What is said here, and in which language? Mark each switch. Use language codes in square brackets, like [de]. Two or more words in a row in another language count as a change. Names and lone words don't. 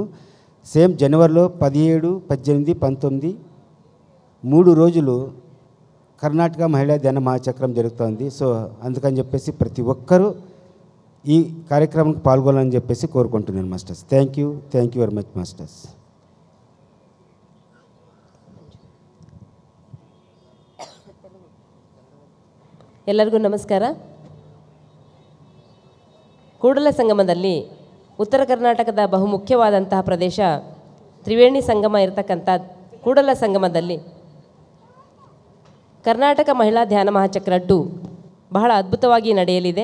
[te] సేమ్ జనవరిలో 17, 18, 19 3 రోజులు కర్ణాటక మహిళా ధ్యాన మహాచక్రం జరుగుతుంది. సో అందుకని చెప్పేసి ప్రతి ఒక్కరూ ఈ కార్యక్రమానికి పాల్గొనాలని చెప్పేసి కోరుకుంటున్నాను మాస్టర్స్. [en] Thank you very much masters. [kn] ಎಲ್ಲರಿಗೂ ನಮಸ್ಕಾರ. ಕೂಡಲ ಸಂಗಮದಲ್ಲಿ ಉತ್ತರ ಕರ್ನಾಟಕದ ಬಹುಮುಖ್ಯವಾದಂತಹ ಪ್ರದೇಶ ತ್ರಿವೇಣಿ ಸಂಗಮ ಇರತಕ್ಕಂಥ ಕೂಡಲ ಸಂಗಮದಲ್ಲಿ ಕರ್ನಾಟಕ ಮಹಿಳಾ ಧ್ಯಾನ ಮಹಾಚಕ್ರ 2 ಬಹಳ ಅದ್ಭುತವಾಗಿ ನಡೆಯಲಿದೆ.